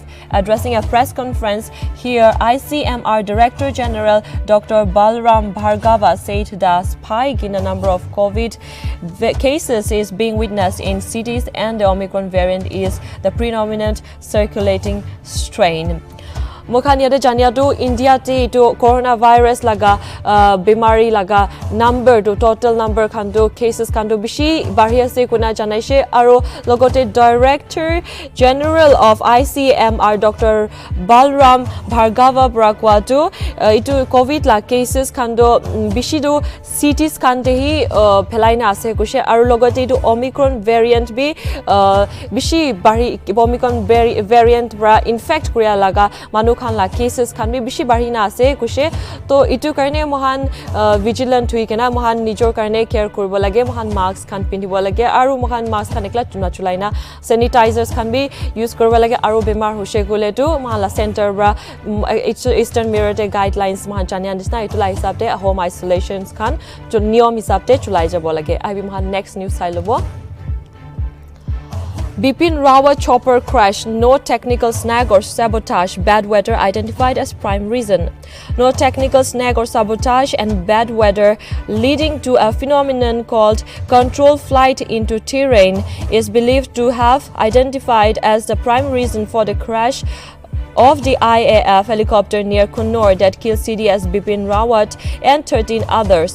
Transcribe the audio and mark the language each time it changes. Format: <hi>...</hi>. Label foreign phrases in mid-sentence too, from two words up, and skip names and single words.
<en>Addressing a press conference here, ICMR Director General Dr. Balram Bhargava said the spike in the number of COVID cases is being witnessed in cities and the Omicron variant is the predominant circulating strain.</en> <nag>Mokhania de jania to India te to coronavirus laga bimari laga number to total number khandu cases khandu bishi bahia se kuna janaise aro logote</nag> <en>Director General of ICMR Dr.</en> <nag>Balram Bhargava Brakwa to itu COVID la cases khandu bishi do cities khante hi phelaina ase kushe aro logote itu</nag> <en>Omicron variant</en> <nag>bi bishi bari</nag> <en>Omicron variant</en> <nag>bra infect kuria laga manu khan la cases khan bi bishi barina ase kushe to itu karne mohan vigilant hui kena mohan nijor karne care koribo lage mohan mask khan pindibo lage aru mohan mask khan ekla chuna chulaina sanitizers khan bi use koribo lage aru bemar hose gole tu mohan la center bra Eastern Mirror te guidelines mohan jania disna itu la hisab te</nag> <en>home isolations</en> <nag>khan jo niyom hisab te chulai jabo lage I bi mohan</nag> <en>next news</en> <nag>sai lobo</nag> <en>Bipin Rawat chopper crash, no technical snag or sabotage, bad weather identified as prime reason. No technical snag or sabotage and bad weather leading to a phenomenon called controlled flight into terrain is believed to have identified as the prime reason for the crash of the IAF helicopter near Coonoor that killed CDS Bipin Rawat and 13 others.</en>